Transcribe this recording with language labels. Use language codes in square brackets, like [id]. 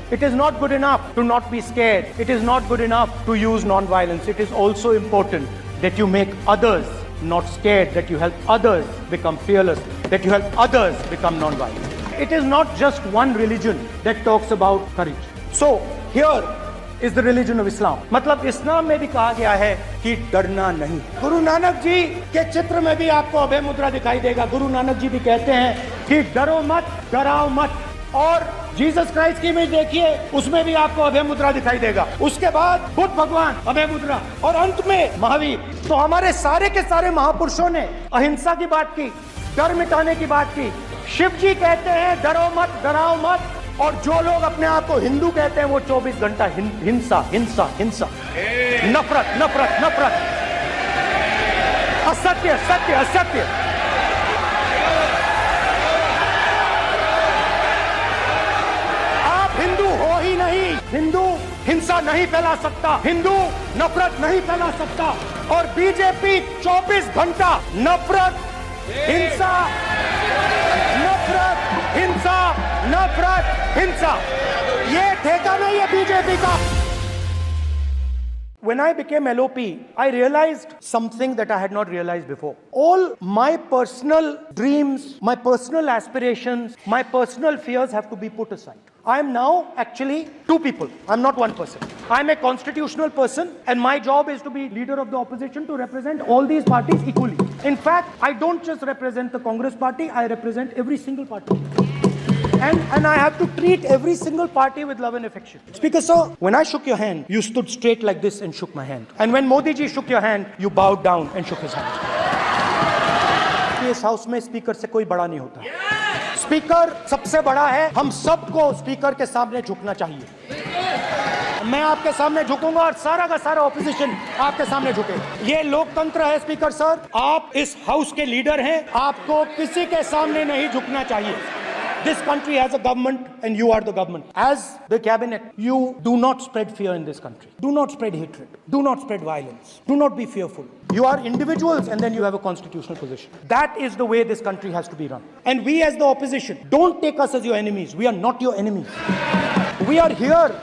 [en] It is not good enough to not be scared. It is not good enough to use non-violence. It is also important that you make others not scared, that you help others become fearless, that you help others become non-violent. It is not just one religion that talks about courage. So here is the religion of Islam. [hi] मतलब इस्लाम में भी कहा गया है कि डरना नहीं. गुरु नानक जी के चित्र में भी आपको अभय मुद्रा दिखाई देगा. गुरु नानक जी भी कहते हैं कि डरो मत, डराओ मत. और जीसस क्राइस्ट की इमेज देखिए, उसमें भी आपको अभय मुद्रा दिखाई देगा. उसके बाद बुद्ध भगवान, अभय मुद्रा, और अंत में महावीर. तो हमारे सारे के सारे महापुरुषों ने अहिंसा की बात की, डर मिटाने की बात की. शिव जी कहते हैं डरो मत, डराओ मत. और जो लोग अपने आप को हिंदू कहते हैं वो 24 घंटा हिंसा हिंसा हिंसा, नफरत नफरत नफरत, असत्य सत्य असत्य. आप हिंदू हो ही नहीं. हिंदू हिंसा नहीं फैला सकता, हिंदू नफरत नहीं फैला सकता. और बीजेपी 24 घंटा नफरत, हिंसा, नफरत, हिंसा, नफरत, हिंसा. ये ठेका नहीं है बीजेपी का. [en] When I became LOP, I realized something that I had not realized before. All my personal dreams, my personal aspirations, my personal fears have to be put aside. I am now actually two people. I'm not one person. I'm a constitutional person, and my job is to be leader of the opposition, to represent all these parties equally. In fact, I don't just represent the Congress party, I represent every single party. And I have to treat every single party with love and affection. Speaker sir, when I shook your hand, you stood straight like this and shook my hand. And when Modi ji shook your hand, you bowed down and shook his hand. [hi] इस house में speaker से कोई बड़ा नहीं होता. Speaker सबसे बड़ा है. हम सबको स्पीकर के सामने झुकना चाहिए. मैं आपके सामने झुकूंगा और सारा का सारा ऑपोजिशन आपके सामने झुके. ये लोकतंत्र है स्पीकर सर. आप इस हाउस के लीडर हैं. आपको किसी के सामने नहीं झुकना चाहिए. [en] This country has a government and you are the government. As the cabinet, you do not spread fear in this country. Do not spread hatred. Do not spread violence. Do not be fearful. You are individuals and then you have a constitutional position. That is the way this country has to be run. And we as the opposition, don't take us as your enemies. We are not your enemies. We are here.